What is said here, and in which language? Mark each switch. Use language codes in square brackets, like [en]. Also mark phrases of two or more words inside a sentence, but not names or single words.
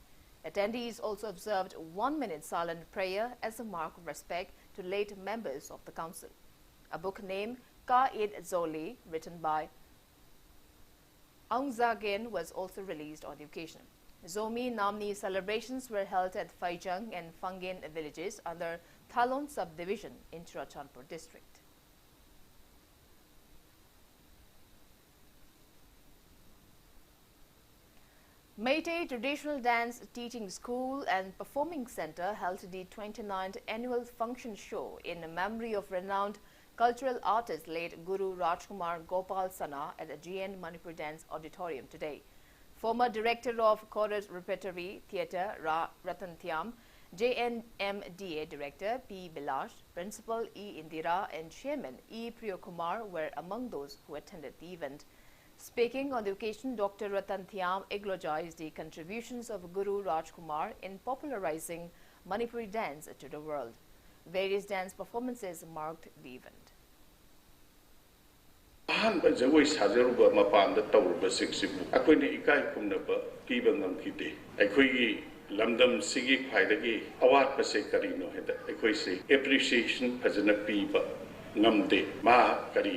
[en] Attendees also observed 1 minute silent prayer as a mark of respect to late members of the council. A book named Ka-Id Zoli, written by Aung Zagen, was also released on the occasion. Zomi Namni celebrations were held at Faijang and Fangin villages under Thalon subdivision in Churachandpur district. Meitei Traditional Dance Teaching School and Performing Center held the 29th annual function show in memory of renowned cultural artist late Guru Rajkumar Gopal Sana at the GN Manipur Dance Auditorium today. Former Director of Chorus Repertory Theatre Ratan Thiam, JNMDA Director P. Bilash, Principal E. Indira and Chairman E. Priyokumar were among those who attended the event. Speaking on the occasion, Dr. Ratan Thiam eulogized the contributions of Guru Rajkumar in popularizing Manipuri dance to the world. Various dance performances marked the event. [mni] ꯑꯍꯥꯟꯕ ꯖꯒꯣꯏ ꯁꯥꯖꯔꯨꯕ ꯃꯄꯥꯟꯗ ꯇꯧꯔꯨꯕꯁꯤꯡꯁꯤꯕꯨ ꯑꯩꯈꯣꯏꯅ ꯏꯀꯥꯏ ꯈꯨꯝꯅꯕ ꯄꯤꯕ ꯉꯝꯈꯤꯗꯦ ꯑꯩꯈꯣꯏꯒꯤ ꯂꯝꯗꯝꯁꯤꯒꯤ ꯈ꯭ꯋꯥꯏꯗꯒꯤ ꯑꯋꯥꯠꯄꯁꯦ ꯀꯔꯤꯅꯣ ꯍꯥꯏꯕꯗ ꯑꯩꯈꯣꯏꯁꯦ ꯑꯦꯄ꯭ꯔꯤꯁꯤꯌꯦꯁꯟ ꯐꯖꯅ ꯄꯤꯕ ngamde ma kari